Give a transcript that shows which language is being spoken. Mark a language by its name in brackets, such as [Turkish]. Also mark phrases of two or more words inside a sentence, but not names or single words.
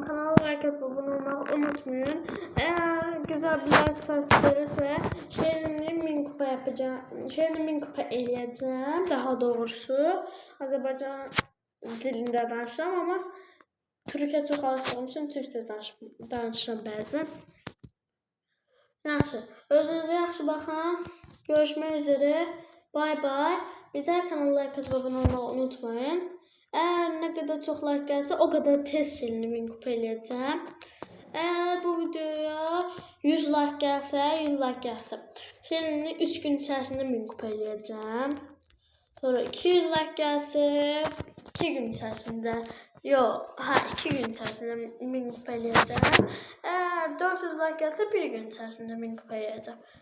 [Turkish] Kanala like atıp abone olmayı unutmayın. Eğer güzel bir like sayısı gelirse Shell'in 1000 kupa yapacağım. [Azerbaijani] Shell'in 1000 kupa eləyəcəm. [Turkish] Daha doğrusu Azerbaycan dilinde danışacağım, ama Türkiye çok alıştığım için Türkçe [Azerbaijani] danışıram bəzən. Yaxşı. Özünüze yaxşı baxın. [Turkish] Görüşmek üzere. [English] Bay bay. [Turkish] Bir daha kanala like atıp abone olmayı unutmayın. Eğer ne kadar çok [Azerbaijani] like gəlsə, [Turkish] o kadar tez [Azerbaijani] şirinli 1000 kupa eləyəcəm. Eğer bu videoya 100 like gəlsə, şirinli 3 gün içərisində 1000 kupa eləyəcəm. Sonra 200 like gəlsə, 2 gün içərisində, 2 gün içərisində 1000 kupa eləyəcəm. Eğer 400 like gəlsə, 1 gün içərisində 1000 kupa eləyəcəm.